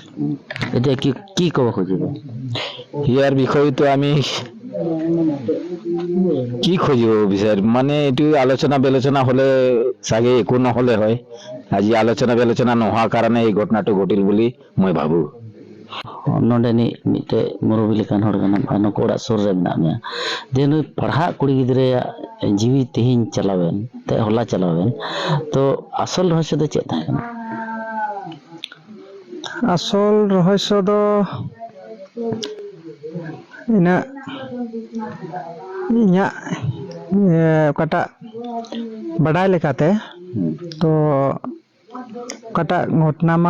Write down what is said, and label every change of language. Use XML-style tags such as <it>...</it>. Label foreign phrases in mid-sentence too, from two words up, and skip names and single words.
<as>এতিয়া কি ক'ব খুজিব ইয়াৰ বিষয়টো আমি কি খুজিব বিচাৰিম মানে এইটো আলোচনা বিলোচনা হলে চাগে একো নহলে হয় আজি আলোচনা বিলোচনা নোহোৱাৰ কাৰণে এই ঘটনাটো ঘটিল বুলি মই ভাবো</as> <sat>ᱱᱚᱰᱮᱱᱤ ᱢᱤᱫᱴᱮᱡ ᱢᱩᱨᱩᱵᱤ ᱞᱮᱠᱟᱱ ᱦᱚᱲ ᱠᱟᱱᱟᱢ ᱟᱨ ᱱᱩᱠᱩ ᱚᱲᱟᱜ ᱥᱩᱨ ᱨᱮ ᱢᱮᱱᱟᱜ ᱢᱮᱭᱟ ᱡᱮ ᱱᱩᱭ ᱯᱟᱲᱦᱟᱜ ᱠᱩᱲᱤ ᱜᱤᱫᱽᱨᱟᱹᱭᱟᱜ ᱡᱤᱣᱤ ᱛᱮᱦᱮᱧ ᱪᱟᱞᱟᱣᱮᱱ ᱛᱮ ᱦᱚᱞᱟ ᱪᱟᱞᱟᱣᱮᱱ ᱛᱚ ᱟᱥᱚᱞ ᱨᱚᱦᱚᱥᱭᱚ ᱫᱚ ᱪᱮᱫ ᱛᱟᱦᱮᱸ ᱠᱟᱱᱟ ᱟᱥᱚᱞ ᱨᱚᱦᱚᱥᱭᱚ ᱫᱚ ᱤᱧᱟᱹᱜ ᱚᱠᱟᱴᱟᱜ ᱵᱟᱰᱟᱭ ᱞᱮᱠᱟᱛᱮ ᱛᱚ ᱚᱠᱟᱴᱟᱜ ᱜᱷᱚᱴᱱᱟ ᱢᱟ</sat>